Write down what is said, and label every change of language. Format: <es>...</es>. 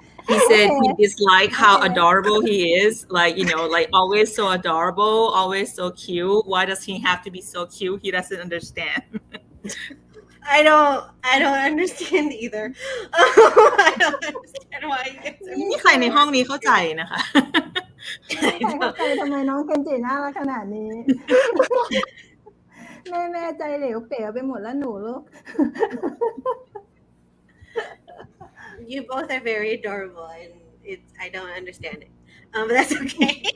<en>He said he disliked how adorable he is, like, you know, like always so adorable, always so cute. Why does he have to be so cute? He doesn't understand. I don't understand either. I don't understand why you guys are</en> <th>ไม่มีใครในห้องนี้เข้าใจนะคะ ใครเข้าใจทำไมน้องเคนจิน่ารักขนาดนี้ แม่ใจเหลวเป๋ไปหมดแล้วหนูลูก</th> <en>You both are very adorable, and I don't understand it, but that's okay.</en>